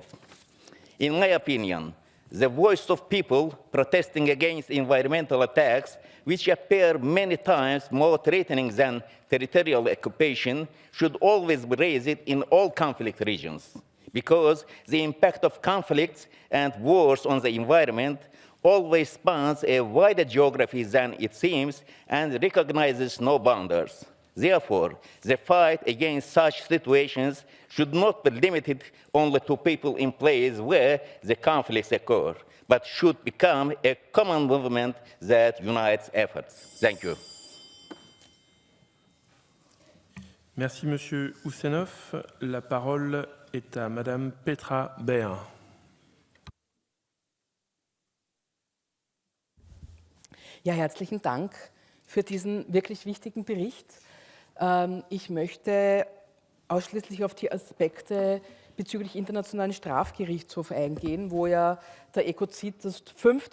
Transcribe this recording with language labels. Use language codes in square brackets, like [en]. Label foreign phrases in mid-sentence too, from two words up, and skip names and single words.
[en] In my opinion, the voice of people protesting against environmental attacks, which appear many times more threatening than territorial occupation, should always be raised in all conflict regions, because the impact of conflicts and wars on the environment always spans a wider geography than it seems and recognizes no boundaries. Therefore, the fight against such situations should not be limited only to people in places where the conflicts occur, but should become a common movement that unites efforts. Thank you. [fr] Merci, Monsieur Houssenov. La parole est à Madame Petra Behr. [de] Ja, herzlichen Dank für diesen wirklich wichtigen Bericht. Ich möchte ausschließlich auf die Aspekte bezüglich Internationalen Strafgerichtshof eingehen, wo ja der Ökozid das 5.